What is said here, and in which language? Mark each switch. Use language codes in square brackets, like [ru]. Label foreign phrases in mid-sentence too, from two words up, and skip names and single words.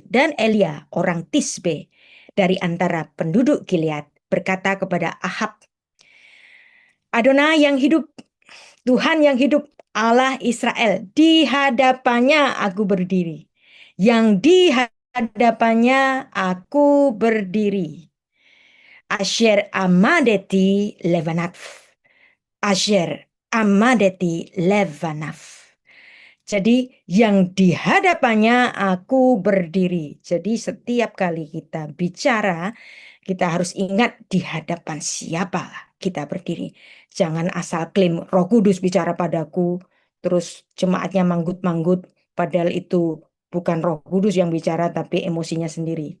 [id] Dan Elia, orang Tisbe, dari antara penduduk Gilead, berkata kepada Ahab, Adonai yang hidup, Tuhan yang hidup, Allah Israel, di hadapannya aku berdiri. Yang di hadapannya aku berdiri. [he] Asher amadeti levanaf. Asher amadeti levanaf. [id] Jadi yang di hadapannya aku berdiri. Jadi setiap kali kita bicara, Kita harus ingat di hadapan siapa kita berdiri. Jangan asal klaim Roh Kudus bicara padaku, terus jemaatnya manggut-manggut, padahal itu bukan Roh Kudus yang bicara, tapi emosinya sendiri.